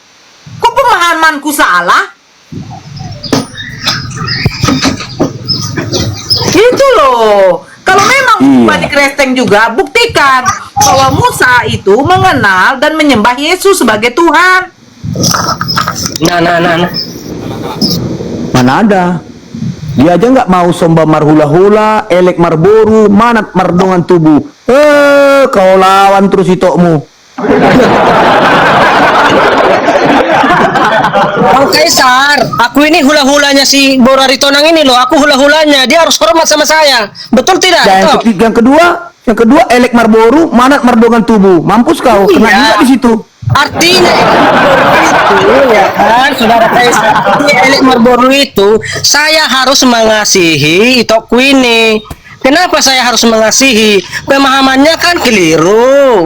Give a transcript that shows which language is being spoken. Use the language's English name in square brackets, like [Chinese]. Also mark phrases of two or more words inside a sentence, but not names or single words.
[Indonesian] Kok pemahamanku salah? Gitu loh. Kalau memang Bani Kristen juga, buktikan bahwa Musa itu mengenal dan menyembah Yesus sebagai Tuhan. Nah. Mana ada? Dia aja nggak mau [Batak Toba] somba marhula-hula, elek marboru, manat mardongan tubuh. [Indonesian] Kau lawan terus itokmu. Bang Kaisar, aku ini hula-hulanya si Bora Ritonang ini loh. Aku hula-hulanya, dia harus hormat sama saya. Betul tidak? Dan Toh? yang kedua [Batak Toba] elek marboru, manat mardongan tubuh. [Indonesian] Mampus kau, kena juga di situ. Artinya itu ya kan, saudara Kaisar, artinya [Batak Toba] elik Marlboro [Indonesian] itu saya harus mengasihi itokku ini. Kenapa saya harus mengasihi? Pemahamannya kan keliru.